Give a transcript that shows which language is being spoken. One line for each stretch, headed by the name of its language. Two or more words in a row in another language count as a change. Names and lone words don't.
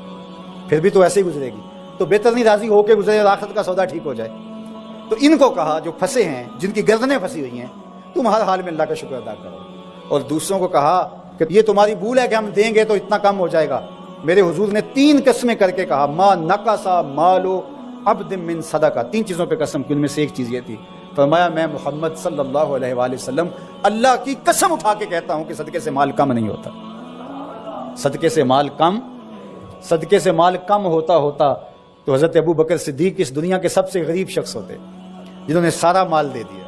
Urdu: پھر بھی تو ایسے ہی گزرے گی۔ تو بہتر نہیں راضی ہو کے گزرے اور آخرت کا سودا ٹھیک ہو جائے۔ تو ان کو کہا جو پھنسے ہیں، جن کی گردنیں پھنسی ہوئی ہیں، تم ہر حال میں اللہ کا شکر ادا کرو۔ اور دوسروں کو کہا کہ یہ تمہاری بھول ہے کہ ہم دیں گے تو اتنا کم ہو جائے گا۔ میرے حضور نے 3 قسمیں کر کے کہا
Arabic: ما نقصا مالو عبد من صدقہ،
Urdu: 3 چیزوں پہ قسم کی، ان میں سے ایک چیز یہ تھی، فرمایا میں محمد
Arabic: صلی اللہ علیہ وآلہ وسلم
Urdu: اللہ کی قسم اٹھا کے کہتا ہوں کہ صدقے سے مال کم نہیں ہوتا۔ صدقے سے مال کم ہوتا تو حضرت ابو بکر صدیق اس دنیا کے سب سے غریب شخص ہوتے، جنہوں نے سارا مال دے دیا۔